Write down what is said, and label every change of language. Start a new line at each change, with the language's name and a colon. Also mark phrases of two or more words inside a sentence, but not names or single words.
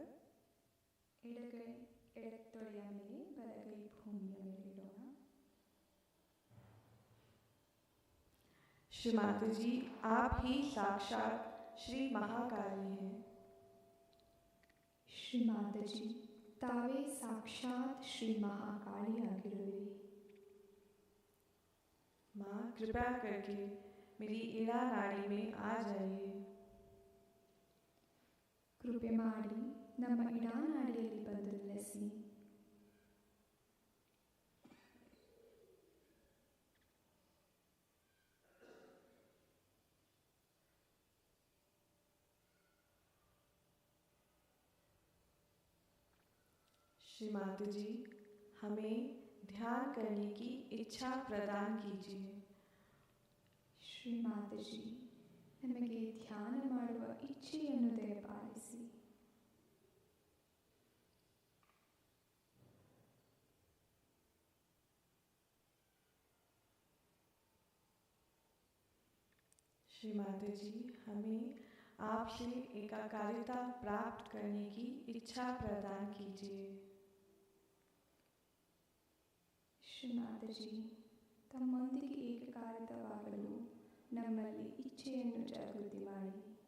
Kannada: ಎಡಗೈ ಎಡತೊಡೆಯ ಮೇಲೆ, ಬಲಗೈ ಭೂಮಿಯ ಮೇಲೆ ಇಡೋಣ.
Hindi: श्री माता जी, आप ही साक्षात श्री महाकाली हैं।
Kannada: ಶ್ರೀ ಮಾತಾಜಿ, ತಾವೇ ಸಾಕ್ಷಾತ್ ಶ್ರೀ ಮಹಾಕಾಳಿಯಾಗಿರುವಿರಿ.
Hindi: माँ, कृपया करके मेरी इड़ा नाड़ी में आ जाइए।
Kannada: ಕೃಪೆ ಮಾಡಿ ನಮ್ಮ ಇಡಾನಾಡಿಯಲ್ಲಿ ಬಂದು ನೆಲೆಸಿ.
Hindi: श्री माता जी, हमें ध्यान करने की इच्छा प्रदान कीजिए।
Kannada: ಶ್ರೀ ಮಾತಾಜಿ, ನಮಗೆ ಧ್ಯಾನ ಮಾಡುವ ಇಚ್ಛೆಯನ್ನು ದಯಪಾಲಿಸಿ.
Hindi: श्री माता जी, हमें आपसे एकाकारिता प्राप्त करने की इच्छा प्रदान कीजिए।
Kannada: ಶ್ರೀ ಮಾತಾಜಿ, ತಮ್ಮೊಂದಿಗೆ ಏಕಕಾಲಿಕವಾಗಲು ನಮ್ಮಲ್ಲಿ ಇಚ್ಛೆಯನ್ನು ಜಾಗೃತಿ ಮಾಡಿ.